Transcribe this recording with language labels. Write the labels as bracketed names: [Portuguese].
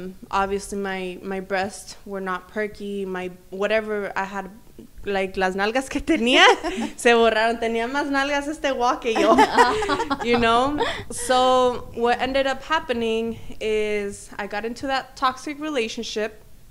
[English] Obviously my breasts were not perky. My whatever I had, like, [Spanish] las nalgas que tenía se borraron. Tenía más nalgas guau que yo. [English] You know. So what ended up happening is I got into that toxic relationship.